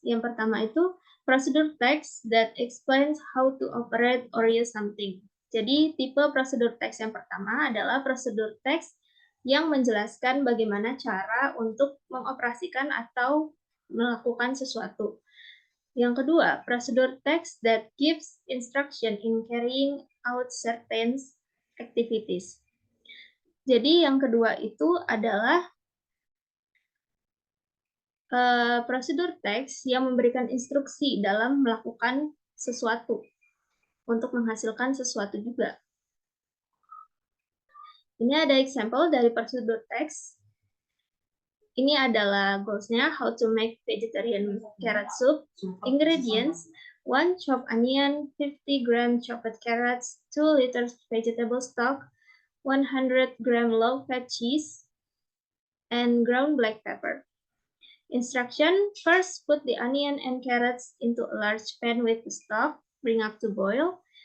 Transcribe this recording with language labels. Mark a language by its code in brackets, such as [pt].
[id] Yang pertama itu [en] procedure text that explains how to operate or use something. [id] Jadi, tipe prosedur teks yang pertama adalah prosedur teks yang menjelaskan bagaimana cara untuk mengoperasikan atau melakukan sesuatu. Yang kedua, prosedur teks [en] that gives instruction in carrying out certain activities. [id] Jadi, yang kedua itu adalah prosedur teks yang memberikan instruksi dalam melakukan sesuatu. Untuk menghasilkan sesuatu juga. Ini ada example dari prosedur teks. Ini adalah goals-nya, [en] how to make vegetarian carrot soup. Ingredients, 1 chopped onion, 50 gram chopped carrots, 2 liters vegetable stock, 100 gram low-fat cheese, and ground black pepper. Instruction, first put the onion and carrots into a large pan with the stock, bring up to boil.